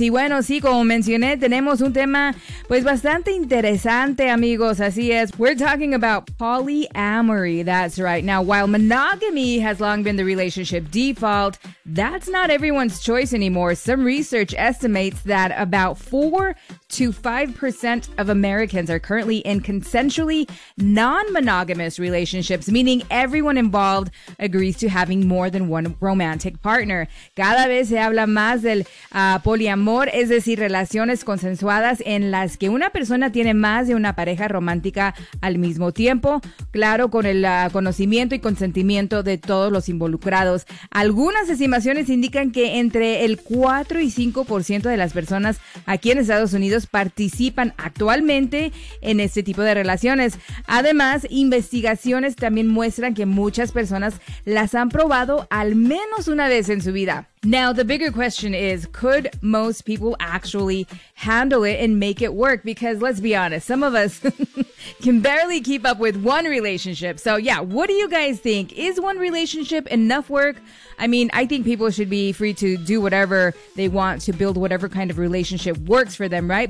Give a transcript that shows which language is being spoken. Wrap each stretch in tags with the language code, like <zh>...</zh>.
<es>Y bueno, sí, como mencioné, tenemos un tema, pues, bastante interesante, amigos, así es.</es> <en>We're talking about polyamory, that's right. Now, while monogamy has long been the relationship default, that's not everyone's choice anymore. Some research estimates that about 4 to 5% of Americans are currently in consensually non-monogamous relationships, meaning everyone involved agrees to having more than one romantic partner.</en> <es>Cada vez se habla más del poliamor, es decir, relaciones consensuadas en las que una persona tiene más de una pareja romántica al mismo tiempo, claro, con el conocimiento y consentimiento de todos los involucrados. Algunas estimaciones indican que entre el 4 y 5% de las personas aquí en Estados Unidos participan actualmente en este tipo de relaciones. Además, investigaciones también muestran que muchas personas las han probado al menos una vez en su vida.</es> <en>Now, the bigger question is, could most people actually handle it and make it work? Because let's be honest, some of us can barely keep up with one relationship. So yeah, what do you guys think? Is one relationship enough work? I mean, I think people should be free to do whatever they want to build whatever kind of relationship works for them, right?</en>